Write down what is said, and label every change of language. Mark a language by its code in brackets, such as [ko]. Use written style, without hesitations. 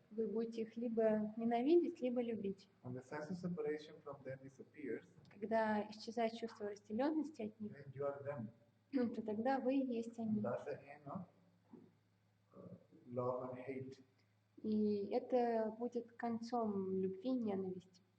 [ru] вы будете их либо ненавидеть, либо любить. [en] When the sense of separation from them disappears, [ru] Когда исчезает чувство разделенности от них, [en] then you are them. [ru] то тогда вы и есть они. [en] That's the end of love and hate. [ru] И это будет концом любви и ненависти.